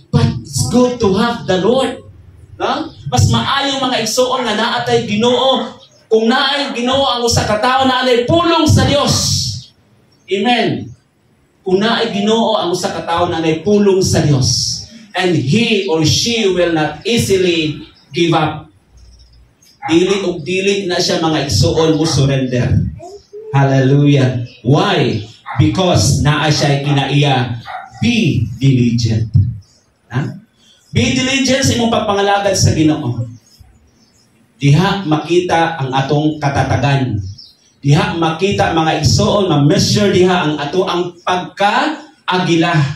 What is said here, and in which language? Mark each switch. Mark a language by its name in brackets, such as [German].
[English] But it's good to have the Lord. [Cebuano] No? Mas maayo mga igsoon nga naatay Ginoo. Kung naay Ginoo ang usa ka tawo naay pulong sa Dios. Amen. Kung naay Ginoo ang usa ka tawo naay pulong sa Dios. [English] And he or she will not easily give up. [Cebuano] Dili og dili na siya mga igsoon mo surrender. Hallelujah. Why? Because naa siya kinaiya. [English] Be diligent. Ha? [Cebuano] Be diligent sa imong pagpangalagad sa Ginoo. Diha makita ang atong katatagan. Diha makita mga igsoon, ma-measure diha ang ato ang pagka-agila.